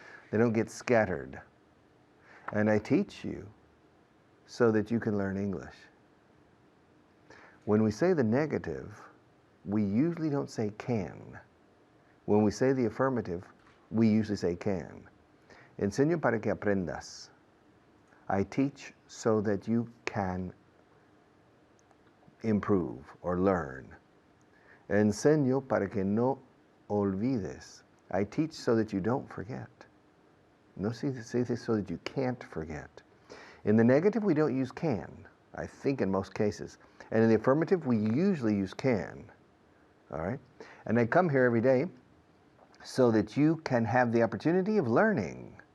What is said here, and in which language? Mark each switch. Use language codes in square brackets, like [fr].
[en] They don't get scattered. And I teach you so that you can learn English. When we say the negative, we usually don't say can. When we say the affirmative, we usually say can. [es] Enseño para que aprendas. [en] I teach so that you can improve or learn. [es] Enseño para que no olvides. [en] I teach so that you don't forget. [es] No se dice [en] so that you can't forget. In the negative, we don't use can, I think in most cases. And in the affirmative, we usually use can. All right? And I come here every day so that you can have the opportunity of learning.